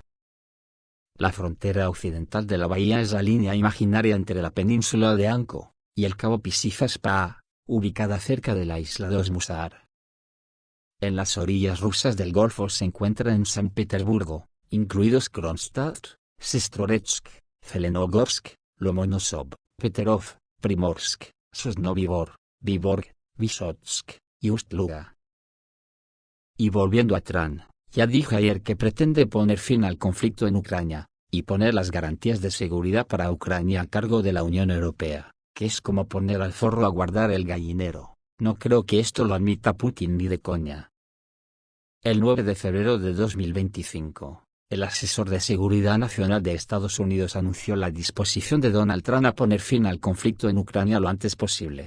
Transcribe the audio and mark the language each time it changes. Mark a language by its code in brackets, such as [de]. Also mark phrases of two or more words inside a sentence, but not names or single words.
[es] La frontera occidental de la bahía es la línea imaginaria entre la península de Anko y el cabo Pisífas-Pää, ubicada cerca de la isla de Osmusar. En las orillas rusas del Golfo se encuentran en San Petersburgo, incluidos Kronstadt, Sestroretsk, Zelenogorsk, Lomonosov, Peterov, Primorsk, Sosnovyj Bor, Vyborg, Vysotsk y Ust-Luga. Y volviendo a Trump, ya dije ayer que pretende poner fin al conflicto en Ucrania, y poner las garantías de seguridad para Ucrania a cargo de la Unión Europea, que es como poner al zorro a guardar el gallinero. No creo que esto lo admita Putin ni de coña. El 9 de febrero de 2025, el asesor de Seguridad Nacional de Estados Unidos anunció la disposición de Donald Trump a poner fin al conflicto en Ucrania lo antes posible.